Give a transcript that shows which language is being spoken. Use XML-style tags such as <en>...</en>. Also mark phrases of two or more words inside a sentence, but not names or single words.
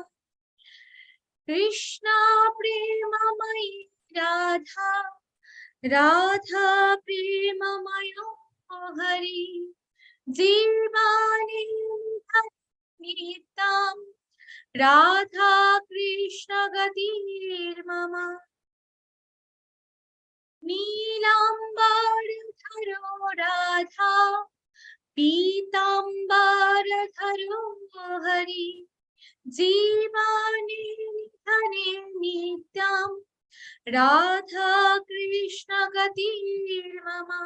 <sa>कृष्णा प्रेममयी राधा, राधा प्रेममयो हरि, जीवानि नित्यं राधा कृष्ण गतिर्मम। নীলাম্বর ধরো রাধা পীতাম্বর ধরো হরি জীবনে ধনে নিত্যম রাধা কৃষ্ণ গতির মম</sa>